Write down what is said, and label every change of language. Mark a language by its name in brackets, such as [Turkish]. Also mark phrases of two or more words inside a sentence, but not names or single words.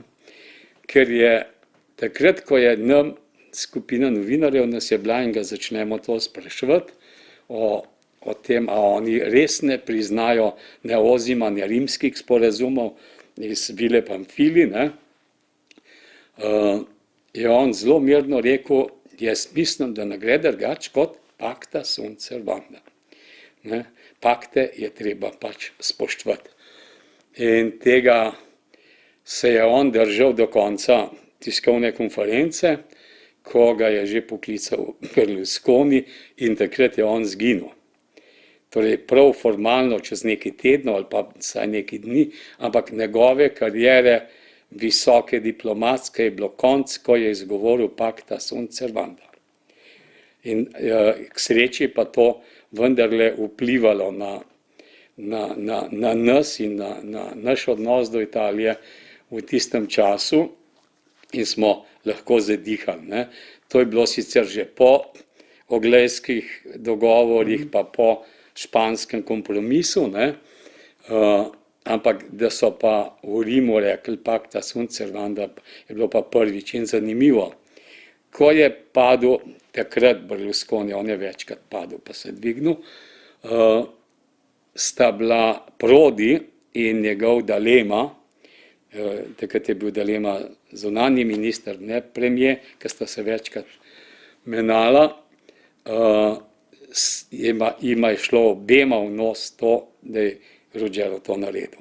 [Slovenian] Ker je takrat, ko je nam skupina novinarjev, nas je bila in ga začnemo to spraševati, o tem, a oni res ne priznajo ne Ozima, ne rimskih sporazumov iz Vile Pamfili, ne? Je on zelo mirno rekel, jaz mislim, da ne gre drugače kot [Latin] Pacta sunt servanda. [Slovenian] Ne? Pakte je treba pač spoštovati. In tega se je on držal do konca tiskovne konference, ko ga je že poklical Berlusconi in takrat je on zginil. Torej prav formalno čez nekaj tednov ali pa vsaj nekaj dni, ampak njegove karijere visoke diplomatske je bilo konc, ko je izgovoril [Latin] Pacta sunt servanda. [Slovenian] In k sreči pa to vendarle vplivalo na nas in na naš odnos do Italije v tistem času in smo lahko zadihali. Ne. To je bilo sicer že po oglejskih dogovorih, pa po španskem kompromisu, ne. Ampak da so pa v Rimu rekli [Latin] Pacta sunt servanda, [Slovenian] je bilo pa prvič in zanimivo. Ko je padel takrat Berlusconi, on je večkrat padel, pa se dvignil, sta bila Prodi in njegov D'Alema, takrat je bil D'Alema zunanji minister, ne premier, ker sta se večkrat menala, jima je šlo obema v nos to, da je Ruggiero to naredil.